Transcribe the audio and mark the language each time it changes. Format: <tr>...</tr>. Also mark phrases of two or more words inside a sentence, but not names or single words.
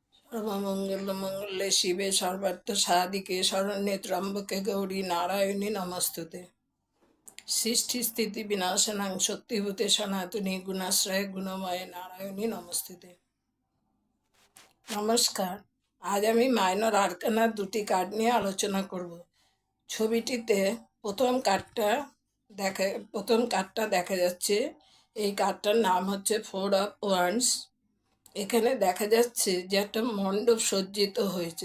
<sa>सर्वमङ्गलमङ्गले शिवे सर्वार्थसाधिके शरण्ये त्र्यम्बके गौरी नारायणी नमस्तुते। सृष्टि स्थिति विनाशनां शक्तिभूते सनातनी गुणाश्रय गुणमय नारायणी नमस्तुते।</sa> <bn>নমস্কার। আজ আমি</bn> <en>minor arcana</en> <bn>দুটি কার্ড নিয়ে আলোচনা করব। ছবিটিতে প্রথম কার্ডটা দেখা যাচ্ছে। এই কার্ডটার নাম হচ্ছে 4 অফ ওয়ান্ডস। এখানে দেখা যাচ্ছে যে একটা মণ্ডপ সজ্জিত হয়েছে।</bn>